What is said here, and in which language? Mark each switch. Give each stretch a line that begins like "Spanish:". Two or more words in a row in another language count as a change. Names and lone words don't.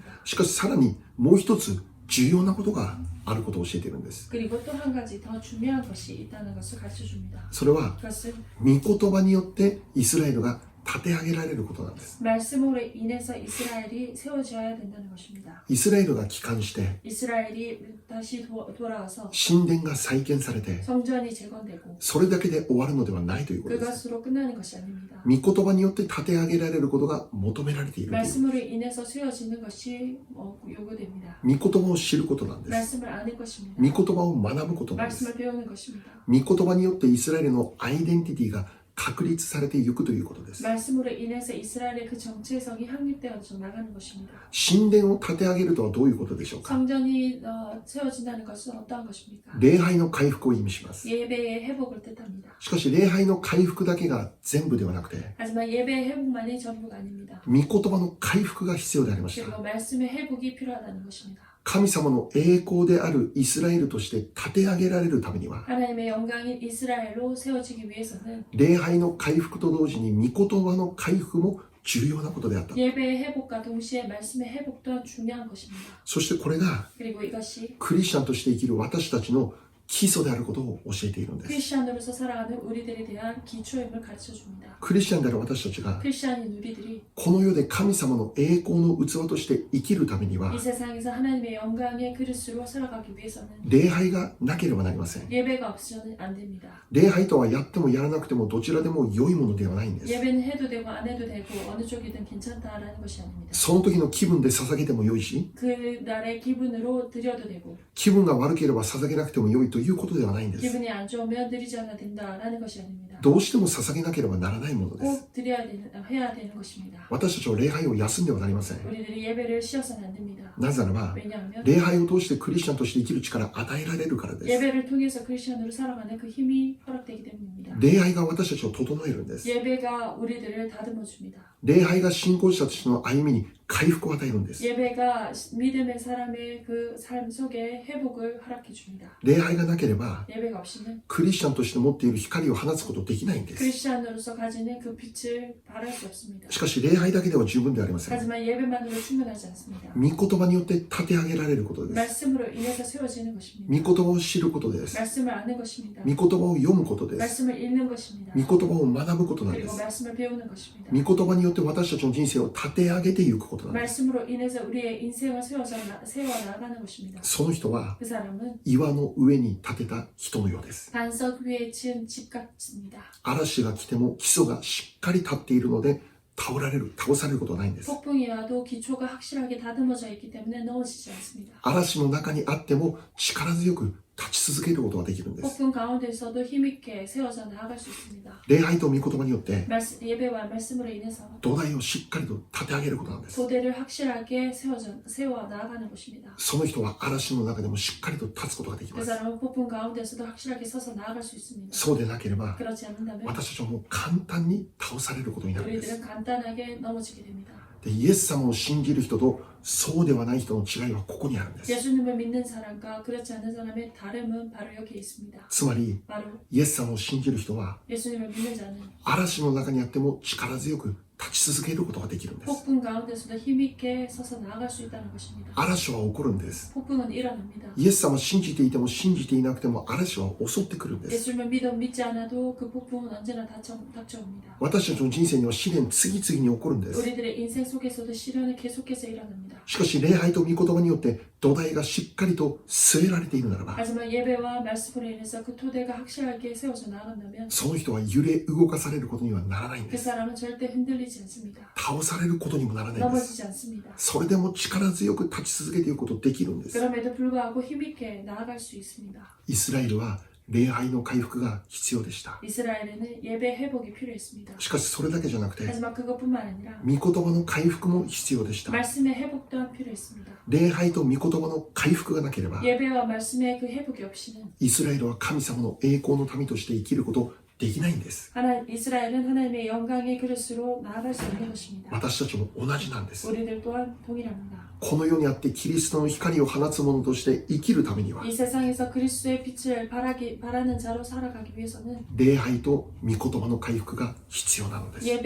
Japanese: しかしさらにもう一つ重要なことがあることを教えているんです。
Korean: 그리고 또 한 가지 더 중요한 것이 있다는 것을 가르쳐 줍니다.
Japanese: それは
Korean: 그것은
Japanese: 御言葉によってイスラエルが立て上げられることなんです。
Korean: 말씀으로 인해서 이스라엘이 세워져야 된다는 것입니다.
Japanese: イスラエルが帰還して
Korean: 이스라엘이 다시 돌아와서
Japanese: 神殿が再建されて
Korean: 성전이 재건되고
Japanese: それだけで終わるのではないということです。
Korean: 그것으로 끝나는 것이 아닙니다.
Japanese: 御言葉によって立て上げられることが求められているという。
Korean: 말씀으로 인해서 세워지는 것이 요구됩니다.
Japanese: 御言葉を知ることなんです。
Korean: 말씀을 아는 것입니다.
Japanese: 御言葉を学ぶことなんです。
Korean: 말씀을 배우는 것입니다.
Japanese: 御言葉によってイスラエルのアイデンティティが確立されていくということです。
Korean: 말씀으로 인해서 이스라엘의 그 정체성이 확립되어져 나가는 것입니다.
Japanese: 神殿を建て上げるとはどういうことでしょうか。
Korean: 성전이 세워진다는 것은 어떠한 것입니까?
Japanese: 礼拝の回復を意味します。
Korean: 예배의 회복을 뜻합니다.
Japanese: しかし礼拝の回復だけが全部ではなくて、
Korean: 하지만 예배의 회복만이 전부가 아닙니다.
Japanese: 御言葉の回復が必要でありました。
Korean: 그리고 말씀의 회복이 필요하다는 것입니다.
Japanese: 神様の栄光であるイスラエルとして立て上げられるためには、
Korean: 하나님의 영광인 이스라엘로 세워지기 위해서는
Japanese: 礼拝の回復と同時に御言葉の回復も重要なことであった。
Korean: 예배의 회복과 동시에 말씀의 회복 또한 중요한 것입니다.
Japanese: そしてこれが
Korean: 그리고 이것이
Japanese: クリスチャンとして生きる私たちの基礎であることを教えているんです。
Korean: 크리스찬으로서 살아가는 우리들에 대한 기초임을 가르쳐 줍니다.
Japanese: クリスチャンである私たちが
Korean: 크리스찬인 우리들이
Japanese: この世で神様の栄光の器として生きるためには
Korean: 이 세상에서 하나님의 영광의 그릇으로 살아가기 위해서는
Japanese: 礼拝がなければなりません。
Korean: 예배가 없으면 안 됩니다.
Japanese: 礼拝とはやってもやらなくてもどちらでも良いものではないんです。
Korean: 예배는 해도 되고 안 해도 되고 어느 쪽이든 괜찮다라는 것이 아닙니다.
Japanese: その時の気分で捧げても良いし、
Korean: 그날의 기분으로 드려도 되고
Japanese: 気分が悪ければ捧げなくても良いということではないんです。
Korean: 기분이 안 좋으면 드리지 않아도 된다라는 것이 아닙니다.
Japanese: どうしても捧げなければならないものです。
Korean: 꼭 해야 되는 것입니다.
Japanese: 私たちは礼拝を休んではなりません。
Korean: 우리들이 예배를 쉬어서는 안 됩니다.
Japanese: なぜならば、
Korean: 왜냐하면
Japanese: 礼拝を通してクリスチャンとして生きる力を与えられるからです。
Korean: 예배를 통해서 크리스천으로 살아가는 그 힘이 허락되기 때문입니다.
Japanese: 礼拝が私たちを整えるんです。
Korean: 예배가 우리들을 다듬어 줍니다.
Japanese: 礼拝が信仰者としての歩みに回復を与えるんです。
Korean: 예배가 믿음의 사람의 그 삶 속에 회복을 허락해 줍니다.
Japanese: 礼拝がなければ
Korean: 예배가 없이는
Japanese: クリスチャンとして持っている光を放つことできないんです。
Korean: 크리스천으로서 가지는 그 빛을 발할 수 없습니다.
Japanese: しかし礼拝だけでは十分ではありません。
Korean: 하지만 예배만으로 충분하지 않습니다.
Japanese: 御言葉によって立て上げられることです。
Korean: 말씀으로 인해서 세워지는
Japanese: 御
Korean: 것입니다.
Japanese: 言葉を知ることです。
Korean: 말씀을 아는 것입니다.
Japanese: 御言葉を読むことです。
Korean: 말씀을 읽는 것입니다.
Japanese: 御言葉を学ぶことなんで
Korean: 그리고
Japanese: す。
Korean: 말씀을 배우는 것입니다.
Japanese: 御言葉によって私たちの人生を立て上げていくことなんです。
Korean: 말씀으로 인해서 우리의 인생을 세워 나가는 것입니다.
Japanese: その人は
Korean: 그 사람은
Japanese: 岩の上に建てた人のようです。
Korean: 반석 위에 지은 집 같습니다.
Japanese: 嵐が来ても基礎がしっかり立っているので倒されることはないんです。
Korean: 폭풍이 와도 기초가 확실하게 다듬어져 있기 때문에 넘어지지 않습니다.
Japanese: 嵐の中にあっても力強く立ち続けることができるんです。
Korean: 폭풍 가운데서도 힘있게 세워져 나아갈 수 있습니다.
Japanese: 礼拝と御言葉によって
Korean: 예배와 말씀으로 인해서
Japanese: 土台をしっかりと立て上げることなんです。
Korean: 토대를 확실하게 세워 나아가는 것입니다.
Japanese: その人は嵐の中でもしっかりと立つことができま
Korean: 그
Japanese: す。
Korean: 사람은 폭풍 가운데서도 확실하게 서서 나아갈 수 있습니다.
Japanese: そうでなければ
Korean: 그렇지 않는다면
Japanese: 私たちはもう簡単に倒されることになるんです。
Korean: 우리들은 간단하게 넘어지게 됩니다.
Japanese: でイエス様を信じる人とそうではない人の違いはここにあるんです。
Korean: 예수님을 믿는 사람과 그렇지 않는 사람의 다름은 바로 여기에 있습니다.
Japanese: つまり
Korean: 바로
Japanese: イエス様を信じる人は
Korean: 예수님을 믿는 자는
Japanese: 嵐の中にあっても力強く立ち続けることができるんです。
Korean: 폭풍 가운데서도 힘있게 서서 나아갈 수 있다는 것입니다.
Japanese: 嵐は起こるんです。
Korean: 폭풍은 일어납니다.
Japanese: イエス様を信じていても信じていなくても嵐は襲ってくるんです。
Korean: 예수님을 믿지 않아도 그 폭풍은 언제나 닥쳐옵니다.
Japanese: 私たちの人生には試練次々に起こるんです。
Korean: 우리들의 인생 속에서도 시련은 계속해서 일어납니다.
Japanese: しかし礼拝と御言葉によって土台がしっかりと据えられているならば
Korean: 하지만 예배와 말씀으로 인해서 그 토대가 확실하게 세워져 나간다면
Japanese: その人は揺れ動かされることにはならないん
Korean: 그
Japanese: です。
Korean: 사람은 절대 흔들리지 않습니다.
Japanese: 倒されることにもならないんです。
Korean: 넘어지지 않습니다.
Japanese: それでも力強く立ち続けていくことできるんです。
Korean: 그럼에도 불구하고 힘있게 나아갈 수 있습니다.
Japanese: イスラエルは礼拝の回復が必要でした。
Korean: 이스라엘에는 예배 회복이 필요했습니다.
Japanese: しかしそれだけじゃなくて
Korean: 하지만 그것뿐만 아니라
Japanese: 御言葉の回復も必要でした。
Korean: 말씀의 회복 또한 필요했습니다.
Japanese: 礼拝と御言葉の回復がなければ
Korean: 예배와 말씀의 그 회복이 없이는
Japanese: イスラエルは神様の栄光の民として生きることできないんです。
Korean: 이스라엘은 하나님의 영광의 그릇으로 나아갈 수 있는 것입니다.
Japanese: 私たちも同じなんです。
Korean: 우리들 또한 동일합니다.
Japanese: この世にあってキリストの光を放つ者として生きるためには
Korean: 이 세상에서 그리스도의 빛을 바라는 자로 살아가기 위해서는
Japanese: 礼拝と御言葉の回復が必要なのです。